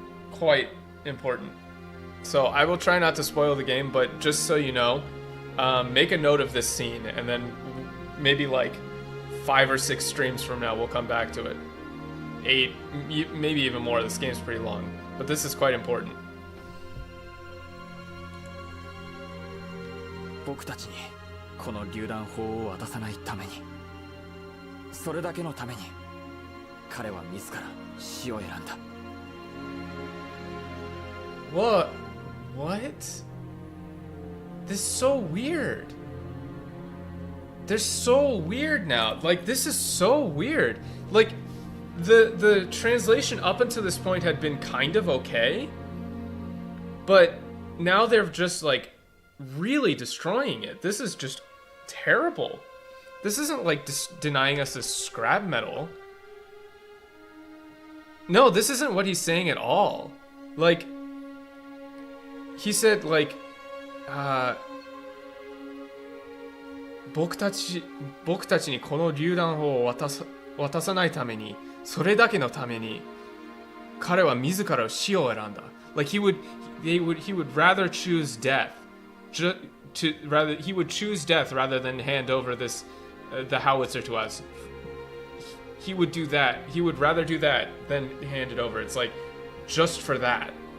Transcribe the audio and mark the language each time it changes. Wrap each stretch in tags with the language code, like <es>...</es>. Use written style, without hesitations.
<en>Quite important. So I will try not to spoil the game, but just so you know, make a note of this scene, and then maybe like 5 or 6 streams from now we'll come back to it. 8, maybe even more. This game's pretty long, but this is quite important.</en> <ja>僕たちにこの榴弾砲を渡さないために、それだけのために彼は自ら死を選んだ。</ja> <en>What? This is so weird. They're so weird now. Like, this is so weird. Like, the translation up until this point had been kind of okay, but now they're just like really destroying it. This is just terrible. This isn't like denying us this scrap metal. No, this isn't what he's saying at all. Like, he said, like,</en> <ja>僕たちにこの榴弾砲を渡さないために、それだけのために彼は自ら死を選んだ。</ja> <en>Like, he would rather choose death. He would choose death rather than hand over this the howitzer to us. He would do that. He would rather do that than hand it over. It's like, just for that.</en>